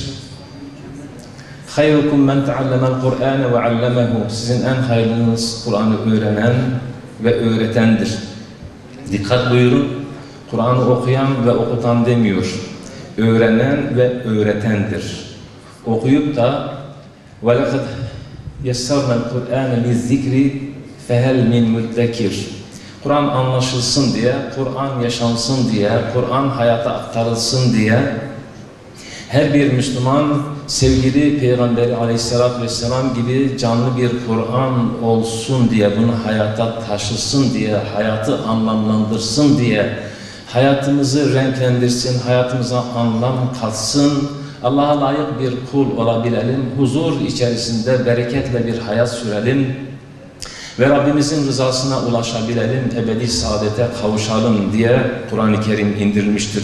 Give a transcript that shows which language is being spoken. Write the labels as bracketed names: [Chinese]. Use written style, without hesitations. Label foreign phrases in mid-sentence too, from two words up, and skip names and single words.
[Arabic] خيركم من تعلم القرآن وعلمه. [Turkish] Sizin en hayırlınız Kur'an'ı öğrenen ve öğretendir. Dikkat buyurun, Kur'an'ı okuyan ve okutan demiyor. Öğrenen ve öğretendir. Okuyup da [Arabic] وَلَقَدْ يَسَّرْنَا الْقُرْآنَ لِلذِّكْرِ فَهَلْ مِنْ مُدَّكِرٍ. [Turkish] Kur'an anlaşılsın diye, Kur'an yaşansın diye, Kur'an hayata aktarılsın diye her bir Müslüman sevgili Peygamberi Aleyhisselatü Vesselam gibi canlı bir Kur'an olsun diye, bunu hayata taşısın diye, hayatı anlamlandırsın diye, hayatımızı renklendirsin, hayatımıza anlam katsın, Allah'a layık bir kul olabilelim, huzur içerisinde bereketle bir hayat sürelim ve Rabbimizin rızasına ulaşabilelim, ebedi saadete kavuşalım diye Kur'an-ı Kerim indirilmiştir.